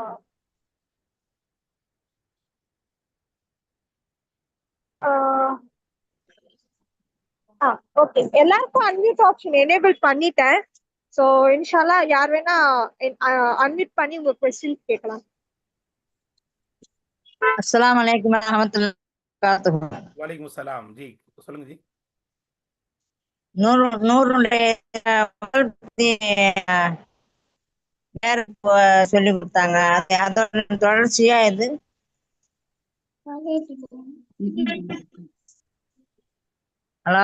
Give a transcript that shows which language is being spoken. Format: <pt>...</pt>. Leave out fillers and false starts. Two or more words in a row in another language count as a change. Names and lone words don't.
<ta>ஓகே, எல்லாருக்கும்</ta> <en>unmute option enable</en> <ta>பண்ணிட்டேன். சோ இன்ஷால்லா யார் வேணா அன்மியூட் பண்ணி உங்க क्वेश्चन கேட்கலாம்.</ta> <ar>السلام عليكم ورحمة الله وبركاته. وعليكم السلام जी,</ar> <ta>சொல்லுங்க ஜி. நூறுடைய சொல்லி கொடுத்தாங்க, அதோட தொடர்ச்சியா இது. ஹலோ,</ta>